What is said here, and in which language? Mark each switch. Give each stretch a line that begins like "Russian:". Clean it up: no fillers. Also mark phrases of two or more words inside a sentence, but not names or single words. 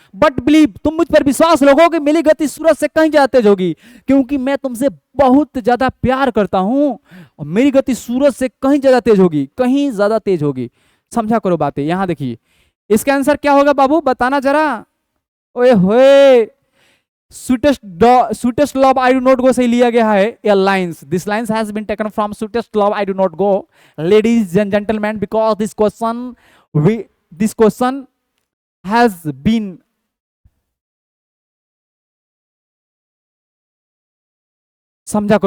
English: but believe,
Hindi: तुम मुझ पर विश्वास रखो कि मेरी गति सूरज से कहीं ज्यादा तेज होगी, क्योंकि मैं तुमसे बहुत ज्यादा प्यार करता हूं और मेरी गति सूरज से कहीं ज्यादा तेज होगी, कहीं ज्यादा तेज होगी। समझा करो बातें। यहां देखिए इसका आंसर क्या होगा बाबू, बताना जरा। ओए होए,
English: sweetest love I do not go
Hindi: से लिया गया है एयरलाइंस।
English: this lines has been taken from sweetest love I do not go, ladies and gentlemen, because this question has been
Hindi: समझा करो।